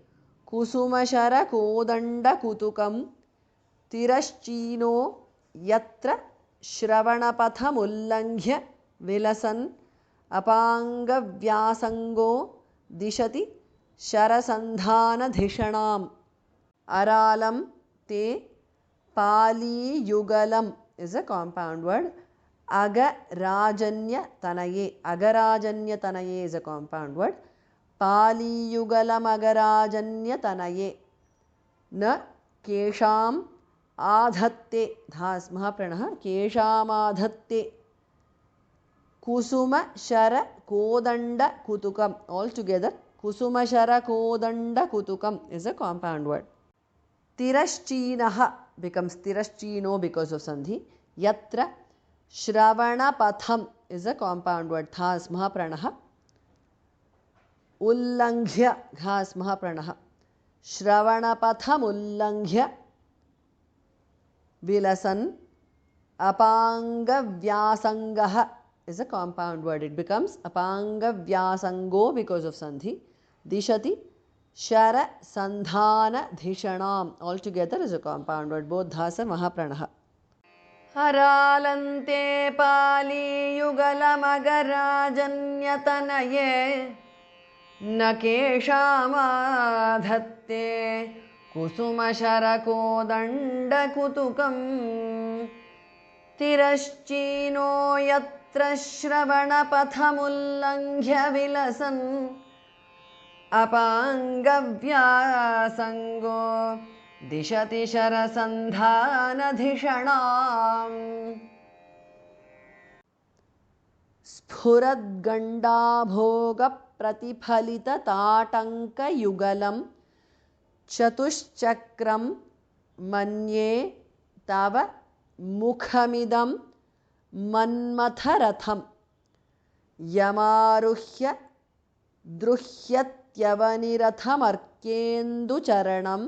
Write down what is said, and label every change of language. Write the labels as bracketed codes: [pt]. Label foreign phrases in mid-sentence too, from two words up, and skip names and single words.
[sa] कुसुमशरकोदण्डकुतुकं तिरश्चीनो यत्र श्रवणपथमुल्लङ्घ्य विलसन् अपाङ्गव्यासङ्गो दिशति शरसन्धानधिषणाम् अरालं ते पालीयुगलम् [en] is a compound word. Agarajanyatanaye is a compound word. [sa] पालीयुगलम् अगराजन्यतनये न केशम् अधत्ते धस् महाप्राणः केशम् अधत्ते कुसुम शर कोदण्ड कुतुकम् [en] all together. [sa] कुसुम शर कोदण्ड कुतुकम् [en] is a compound word. Tirashchinaha becomes tirashchino because of sandhi. [sa] यत्र श्रवणपथम् [en] is a compound word. [sa] थस् महाप्राणः. उल्लङ्घ्य घस् महाप्राणः. श्रवणपथम् उल्लङ्घ्य विलसन्. अपाङ्ग व्यासङ्गः [en] is a compound word. It becomes [sa] अपाङ्ग व्यासङ्गो [en] because of sandhi. [sa] दिशति शर सन्धान धिषणाम् [en] altogether is a compound word. Both dhas are mahapranah. [sa] हरालन्ते पाली युगलमगराजन्न्यतनये नकेशमधत्ते कुसुम शरकोदण्ड कुतुकं तिरश्चीनो यत्र श्रवण पथमुल्लङ्घ्य विलसन् अपाङ्गव्यासङ्गो दिशति शरसन्धानधिषणाम् स्फुरद्गण्डाभोगप्रतिफलितताटङ्कयुगलं चतुश्चक्रं मन्ये तव मुखमिदं मन्मथरथं यमारुह्य द्रुह्यत्यवनिरथमर्केन्दुचरणं